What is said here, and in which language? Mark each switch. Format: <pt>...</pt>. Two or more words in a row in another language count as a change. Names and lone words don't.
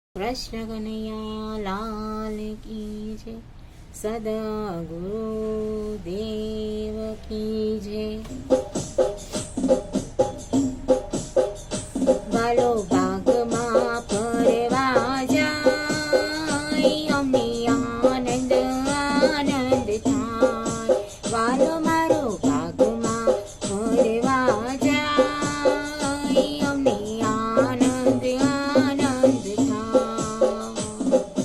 <hi>कृष्ण कन्हैया लाल की जय। सदा गुरुदेव की जय।</hi> <gu>बालो बागમાં ફરવા જાય, અમને આનંદ આનંદ થાય। વાલો મારો બાગમાં ફરવા જાય, અમને આનંદ આનંદ થાય।</gu>